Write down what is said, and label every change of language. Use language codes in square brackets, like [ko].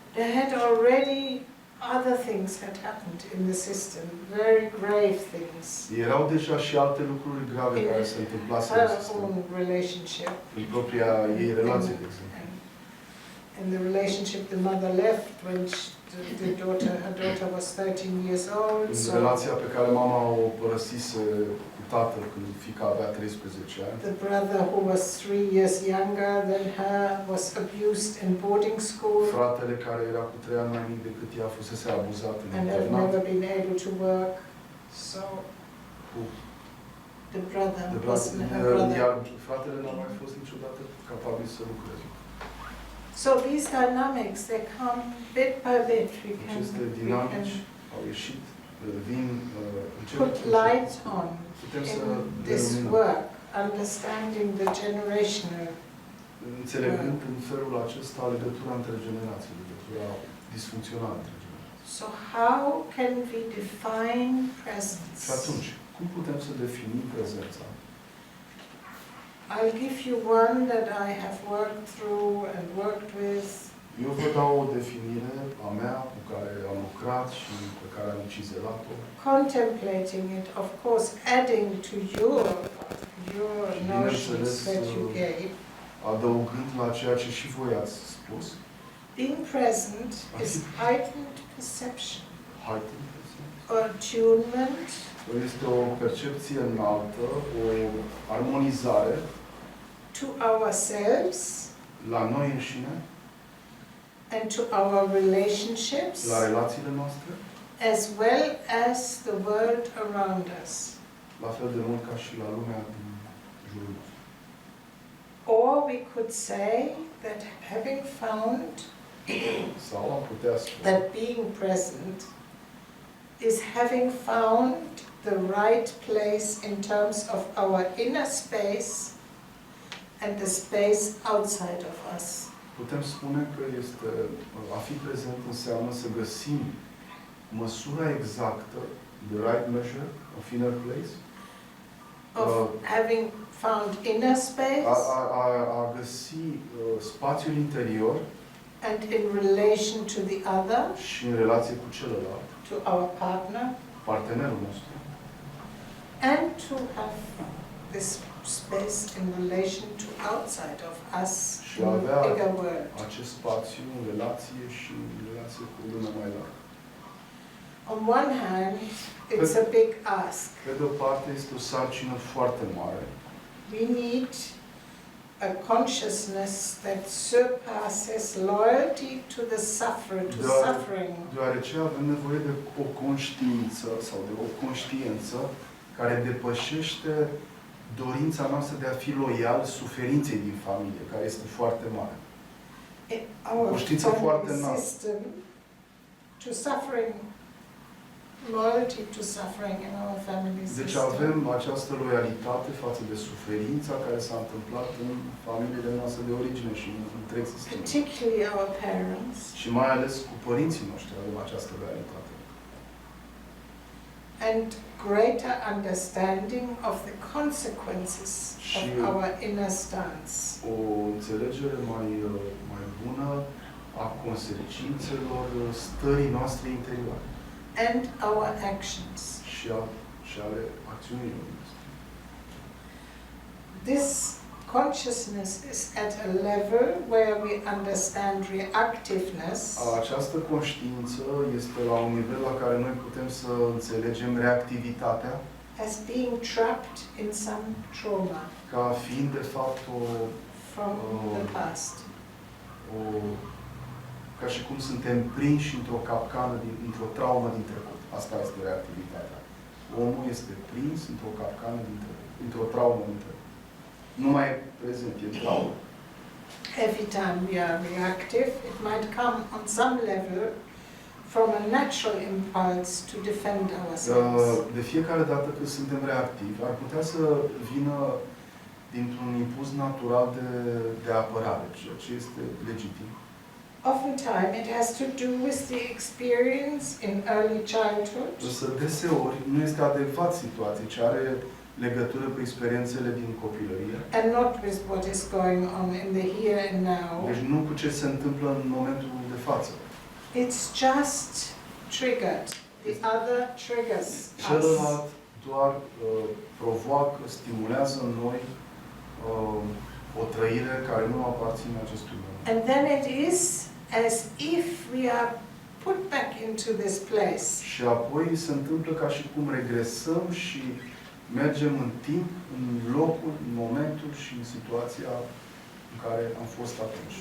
[en] There had already other things had happened in the system, very grave things. [ro] Erau deja și alte lucruri grave care se întâmplaseră în sistem. [en] Relationship. [ro] În propria ei relație, de exemplu. [en] In the relationship, the mother left when her daughter was 13 years old. [ro] În relația pe care mama o părăsise cu tatăl când fiica avea 13 ani. [en] The brother who was 3 years younger than her was abused in boarding school. [ro] Fratele care era cu 3 ani mai mic decât ea fusese abuzat în internat. [en] And had never been able to work. So the brother wasn't her brother. [ro] Iar fratele n-a mai fost niciodată capabil să lucreze. [en] So these dynamics, they come bit by bit. [ro] Aceste dinamici au ieșit, vin [en] put light on in this work, understanding the generational. [ro] Înțelegând în felul acesta legătura între generații, legătura disfuncțională între generații. [en] So how can we define presence? [ro] Și atunci, cum putem să definim prezența? [en] I'll give you one that I have worked through and worked with. [ro] Eu vă dau o definire a mea cu care am lucrat și pe care am cizelat-o. [en] Contemplating it, of course, adding to your notions that you gave. [ro] Adăugând la ceea ce și voi ați spus. [en] Being present is heightened perception. Heightened perception. Attunement. [ro] Este o percepție înaltă, o armonizare [en] to ourselves, [ro] la noi înșine, [en] and to our relationships, [ro] la relațiile noastre, [en] as well as the world around us. [ro] La fel de mult ca și la lumea din jurul nostru. [en] Or we could say that having found [ro] sau am putea spune [en] that being present is having found the right place in terms of our inner space and the space outside of us. [ro] Putem spune că a fi prezent înseamnă să găsim măsura exactă, [en] the right measure of inner place, of having found inner space, [ro] a găsi spațiul interior, [en] and in relation to the other, [ro] și în relație cu celălalt, [en] to our partner, [ro] partenerul nostru, [en] and to have this space in relation to outside of us, [ro] și [en] in the [ro] avea [en] bigger world. [ro] acest spațiu în relație și în relație cu lumea mai largă. [en] On one hand, it's a big ask. [ro] Pe de o parte, este o sarcină foarte mare. [en] We need a consciousness that surpasses loyalty to the sufferer, to suffering. [ro] Deoarece avem nevoie de o conștiință sau de o conștiință care depășește dorința noastră de a fi loial suferinței din familie, care este foarte mare. [en] Our [ro] Conștiință foarte înaltă. [en] system, to suffering, loyalty to suffering in our family [ro] Deci [en] system. [ro] avem această loialitate față de suferința care s-a întâmplat în familiile noastre de origine și în întreg sistemul. [en] Particularly our parents. [ro] Și mai ales cu părinții noștri avem această loialitate. [en] And greater understanding of the consequences of our inner stance. [ro] O înțelegere mai bună a consecințelor stării noastre interioare. [en] And our actions. [ro] Și ale acțiunilor noastre. [en] This consciousness is at a level where we understand reactiveness. [ro] Această conștiință este la un nivel la care noi putem să înțelegem reactivitatea [en] as being trapped in some trauma [ro] ca fiind de fapt [en] from the past. [ro] Ca și cum suntem prinși într-o capcană, într-o traumă din trecut. Asta este reactivitatea. Omul este prins într-o capcană din trecut, într-o traumă din trecut. Nu mai e prezent, e traumă. [en] Every time we are reactive, it might come on some level from a natural impulse to defend ourselves. [ro] De fiecare dată când suntem reactivi, ar putea să vină dintr-un impuls natural de apărare, ceea ce este legitim. [en] Oftentimes it has to do with the experience in early childhood. [ro] Însă deseori nu este adecvat situație, ci are legătură cu experiențele din copilărie. [en] And not with what is going on in the here and now. [ro] Deci nu cu ce se întâmplă în momentul de față. [en] It's just triggered. The other triggers us. [ro] Celălalt doar provoacă, stimulează în noi o trăire care nu aparține acestui moment. [en] And then it is as if we are put back into this place. [ro] Și apoi se întâmplă ca și cum regresăm și mergem în timp, în locul, în momentul și în situația în care am fost atunci.